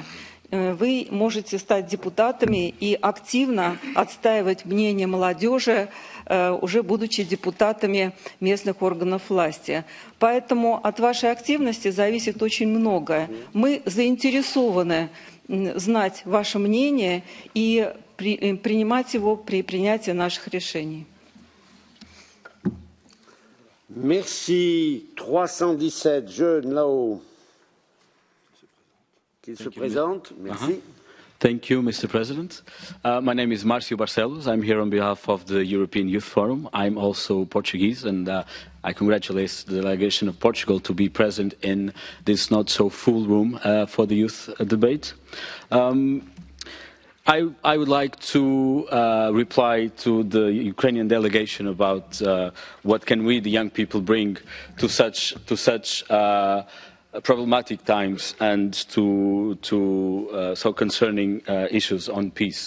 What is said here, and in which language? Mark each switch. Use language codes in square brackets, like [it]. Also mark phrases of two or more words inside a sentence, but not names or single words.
[ru] Вы можете стать депутатами и активно отстаивать мнение молодежи, уже будучи депутатами местных органов власти. Поэтому от вашей активности зависит очень многое. Мы заинтересованы знать ваше мнение и принимать его при принятии наших решений. [fr] Merci. 317, jeune là-haut. Qu'il se présente. Merci. [en] Thank you, Mr. President. My name is Márcio Barcelos. I'm here on behalf of the European Youth Forum. I'm also Portuguese, and I congratulate the delegation of Portugal to be present in this not so full room for the youth debate. I would like to reply to the Ukrainian delegation about what can we, the young people, bring to such problematic times and to so concerning issues on peace.